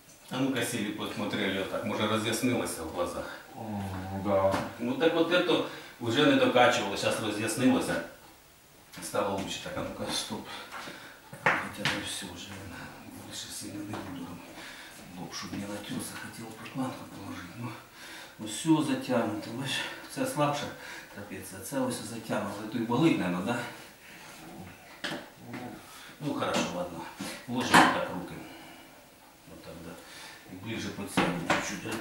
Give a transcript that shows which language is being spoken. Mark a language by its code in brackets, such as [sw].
[ru] А ну-ка сели посмотрели вот так, может разъяснилось в глазах. Да. Ну так вот это уже не докачивало, сейчас разъяснилось, стало лучше. Так, а ну-ка, стоп. Хотя бы все уже, больше сильно не буду. Лоб, чтобы не натерся, хотел прокладку положить. [uk] Ну все затягнуто, бачиш, це слабше трапеція, це ось затягнуто. [ru] Это и болить, наверное, да? Ну хорошо, ладно. Ложим вот так руки. Вот так, да. И ближе подтянем чуть-чуть.